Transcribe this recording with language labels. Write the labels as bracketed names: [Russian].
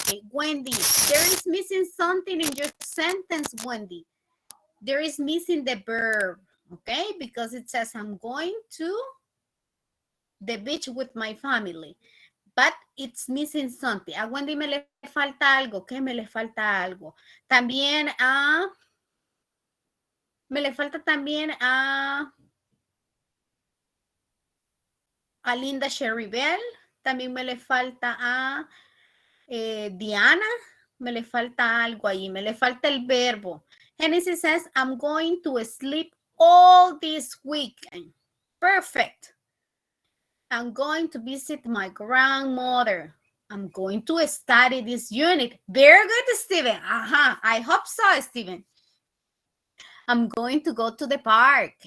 [English] Okay, Wendy, there is missing something in your sentence, Wendy. There is missing the verb, okay? Because it says I'm going to the beach with my family. But it's missing something. [Spanish] A Wendy me le falta algo. ¿Qué me le falta algo? También me le falta también a Linda Sherrybell. También me le falta a Diana. Me le falta algo ahí. Me le falta el verbo. [English] Genesis says, I'm going to sleep all this weekend. Perfect. I'm going to visit my grandmother. I'm going to study this unit. Very good, Steven. I hope so, Steven. I'm going to go to the park.